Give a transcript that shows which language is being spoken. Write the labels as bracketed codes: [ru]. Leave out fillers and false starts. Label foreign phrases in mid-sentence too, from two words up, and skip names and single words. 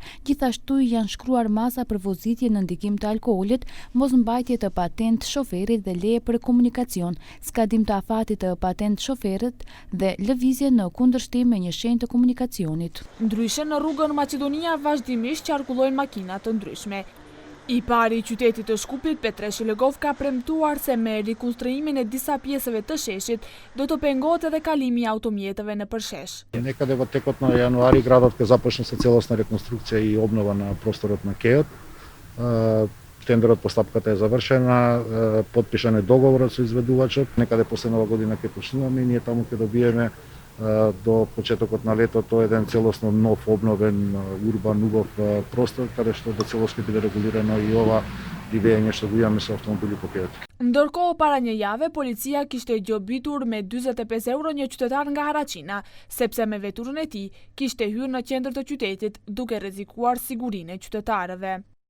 [sq] Gjithashtu janë shkruar masa për vozitje në ndikim të alkoolit, mosmbajtje të patent shoferit dhe leje për komunikacion, skadim të afatit të patent shoferët dhe lëvizje në kundërshtim me një shenjë të komunikacionit. Ndryshe në rrugën Maqedonia vazhdimisht qarkullojnë makina të ndryshme. I pari i qytetit të Shkupit, Petreshi Legov, ka premtuar se me rikonstruimin e disa pjesëve të sheshit do të pengohet edhe kalimi i automjeteve në përshesh. [mk] Некаде во текот на јануари градот ќе започне со целосна реконструкција и обнова на просторот на кеот. Тендерот, постапката е завршена, подпишан е договорот со изведувачот. Некаде после нова година ќе почнуваме и ние таму ќе добиеме до почетокот на летото еден целосно нов обновен урбан убав простор, каде што до целост ќе биде регулирано и ова divjenje што го имаме со автомобили по кеот. [sq] Ndërkohë, para një jave, policia kishte gjobitur me 45 euro një qytetar nga Haraqina, sepse me veturën e tij kishte hyrë në qendër të qytetit duke rrezikuar sigurinë e qytetarëve.